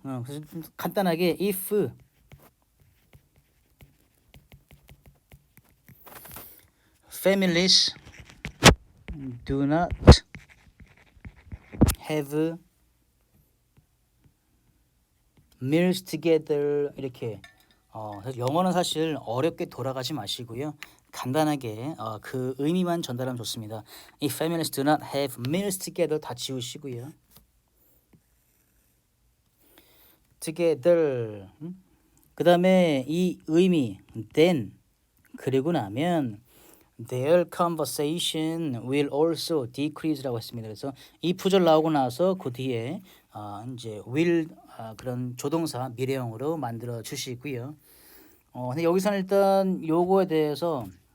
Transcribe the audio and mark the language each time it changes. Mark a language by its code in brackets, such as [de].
[ko] 그래서 좀 간단하게 [en] if families do not have meals together [ko] 이렇게 영어는 사실 어렵게 돌아가지 마시고요. 간단하게 그 의미만 전달하면 좋습니다. [en] If families do not have meals together [ko] 다 지우시고요. [en] together [ko] 그 다음에 이 의미 [en] then [ko] 그리고 나면 [en] their conversation will also decrease [ko] 라고 했습니다. 그래서 이 부절 나오고 나서 그 뒤에 이제 will 그런 조동사 미래형으로 만들어 주시고요. 근데 여기서는 일단 요거에 대해서